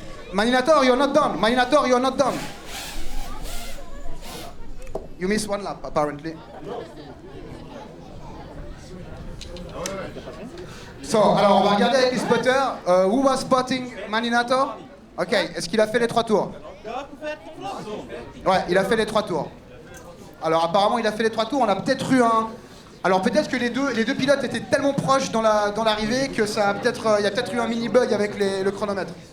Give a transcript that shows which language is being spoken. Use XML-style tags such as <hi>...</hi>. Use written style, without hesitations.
<en>Maninator, you're not done. Maninator, you're not done. You missed one lap, apparently.</en> <fr>So, alors on va regarder avec les spotters.</fr> <en>Who was spotting Maninator?</en> <fr>Ok, est-ce qu'il a fait les 3 tours? Ouais, il a fait les 3 tours. Alors apparemment il a fait les 3 tours, on a peut-être eu un... Alors peut-être que les deux pilotes étaient tellement proches dans l'arrivée que ça a il y a peut-être eu un mini bug avec le chronomètre.</fr>